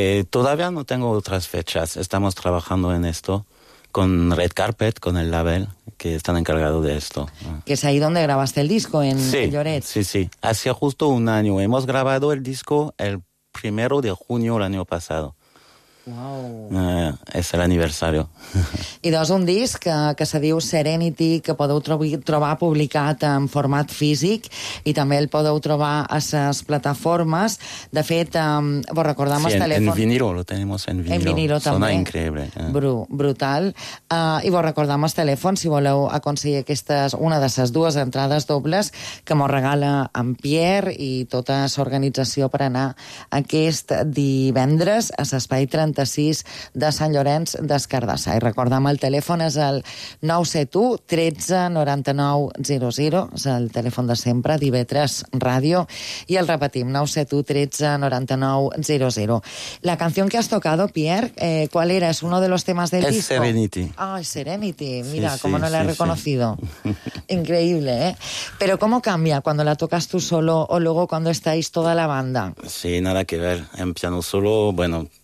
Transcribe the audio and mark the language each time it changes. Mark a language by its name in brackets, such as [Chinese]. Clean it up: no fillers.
[Spanish] Todavía no tengo otras fechas. Estamos trabajando en esto. Con Red Carpet, con el label, que están encargados de esto. ¿Que es ahí donde grabaste el disco, en Lloret? Sí. Hacía justo un año. Hemos grabado el disco el 1 de junio el año pasado. ¡Wow! Es el aniversario. [Catalan] I doncs un disc que se diu Serenity, que podeu trobar publicat en format físic i també el podeu trobar a les plataformes. De fet, vos recordem el telèfon... [Spanish] Sí, en vinilo, lo tenemos en vinilo. En vinilo [Catalan] també. Sona increïble. Brutal. I vos recordem el telèfon, si voleu aconseguir aquestes, una de les dues entrades dobles que mos regala en Pierre i tota l'organització per anar aquest divendres a l'Espai 36 de Sant Llorenç d'Escardassa. I recordem, el telèfon és el 971-13-9900, és el telèfon de sempre, d'IB3 Ràdio, i el repetim, 971-13-9900. [Spanish] La canción que has tocado, Pierre, ¿cuál era? ¿Es uno de los temas del disco? Es Serenity. Ah, Serenity. Mira, sí, cómo no la he reconocido. Increíble, ¿eh? Pero ¿cómo cambia cuando la tocas tú solo o luego cuando estáis toda la banda? Sí, nada que ver. En piano solo, bueno...